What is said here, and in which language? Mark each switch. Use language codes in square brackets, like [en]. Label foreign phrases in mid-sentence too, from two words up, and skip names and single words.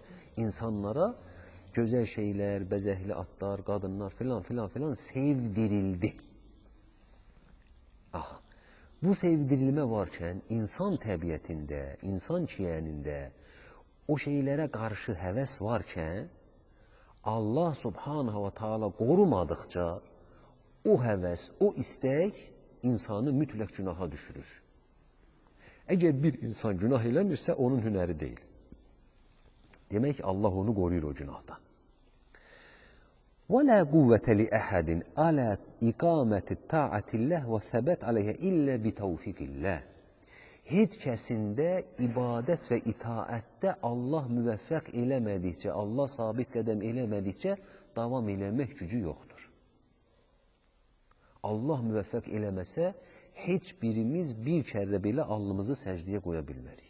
[az] İnsanlara gözəl şeylər, bəzəkli atlar, qadınlar filan sevdirildi. Bu sevdirilmə varkən insan təbiətində, insan kiyənində o şeylərə qarşı həvəs varkən Allah [ar] سبحانه وتعالى [az] qorumadıqca o həvəs, o istək insanı mütləq günaha düşürür. Əgər bir insan günah eləmirsə, onun hünəri deyil. Demək, Allah onu qoruyur o günahdan. [ar] وَلَا قُوَّةَ لِأَحَدٍ عَلَى إِقَامَةِ الطَّاعَةِ اللَّهِ وَالثَّبَاتِ عَلَيْهَا إِلَّا بِتَوْفِقِ اللَّهِ [az] Heç kəsində ibadət və itaətdə Allah müvəffəq eləmədikcə, Allah sabit qədəm eləmədikcə davam eləmək gücü yoxdur. Allah müvəffəq eləməsə, heç birimiz bir kərdə belə alnımızı səcdiyə qoya bilmərik.